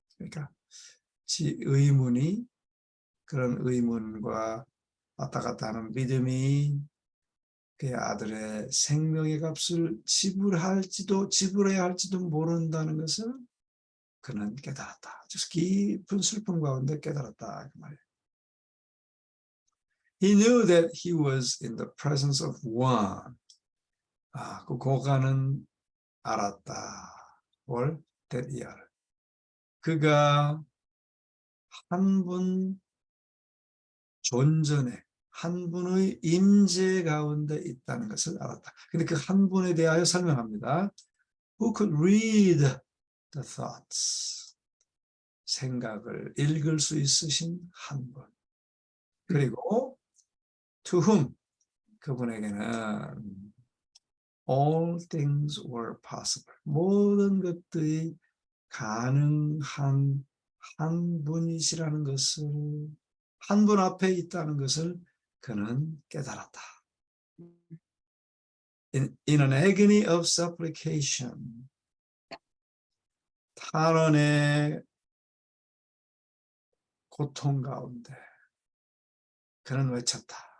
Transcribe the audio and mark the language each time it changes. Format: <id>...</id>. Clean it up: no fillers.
<ko>그러니까 의문이, 그런 의문과 왔다 갔다 하는 믿음이 그의 아들의 생명의 값을 지불해야 할지도 모른다는 것을 그는 깨달았다. 즉 깊은 슬픔 가운데 깨달았다 그 말이에요.</ko> <en>He knew that he was in the presence of one.</en> <ko>그 고관은 알았다. 뭘?</ko> <en>that year.</en> <ko>그가 한 분 존전에, 한 분의 임재 가운데 있다는 것을 알았다. 근데 그 한 분에 대하여 설명합니다.</ko> <en>Who could read the thoughts?</en> <ko>생각을 읽을 수 있으신 한 분. 그리고</ko> <en>to whom?</en> <ko>그분에게는</ko> <en>all things were possible.</en> <ko>모든 것들이 가능한 한 분이시라는 것을, 한 분 앞에 있다는 것을 그는 깨달았다.</ko> <en>In an agony of supplication,</en> <ko>탄원의 고통 가운데 그는 외쳤다.</ko>